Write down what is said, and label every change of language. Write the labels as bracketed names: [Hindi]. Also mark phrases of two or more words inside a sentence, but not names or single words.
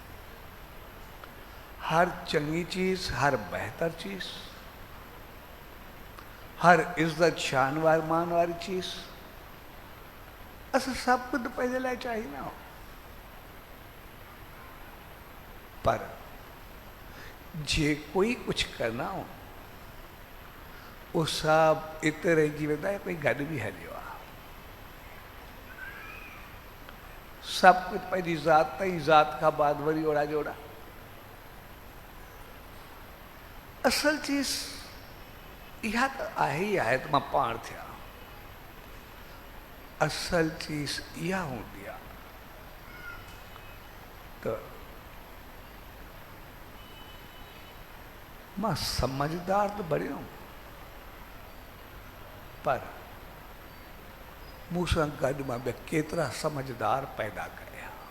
[Sindhi] हर चङी चीज़, हर बहितर चीज़, हर इज़त शान वारी मान वारी चीज़ असां सभु कुझु पंहिंजे लाइ चाहींदा आहियूं। पर जे कोई [Hindi] कुछ करना हो वो सब [Sindhi] इते रहिजी वेंदा है, कोई गॾु बि हलियो आहे। सभु कुझु पंहिंजी ज़ात ताईं, ज़ात खां बाद वरी ओड़ा जोड़ा। असल चीज़ इहा त आहे ई आहे त मां पाण थिया। असल चीज़ इहा हूंदी आहे त मां समझदार तो बणियो, पर मूंसां गॾु मां ॿिया केतिरा समझदार पैदा कया।